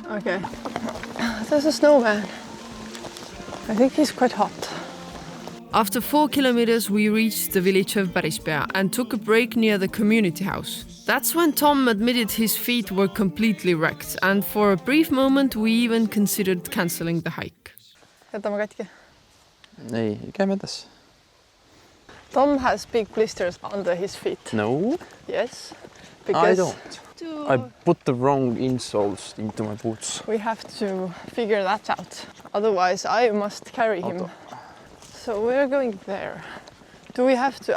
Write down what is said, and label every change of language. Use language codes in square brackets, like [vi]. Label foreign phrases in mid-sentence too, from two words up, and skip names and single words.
[en] Okay. There's a snowman. I think he's quite hot. After 4 kilometers, we reached the village of Pärispea and took a break near the community house. That's when Tom admitted his feet were completely wrecked, and for a brief moment we even considered cancelling the hike. [et] Jätame katki. Ei, käime edasi. [en] Tom has big blisters under his feet. No. Yes. I don't. I put the wrong insoles into my boots. We have to figure that out. Otherwise, I must carry him. So we're going there. Do we have to?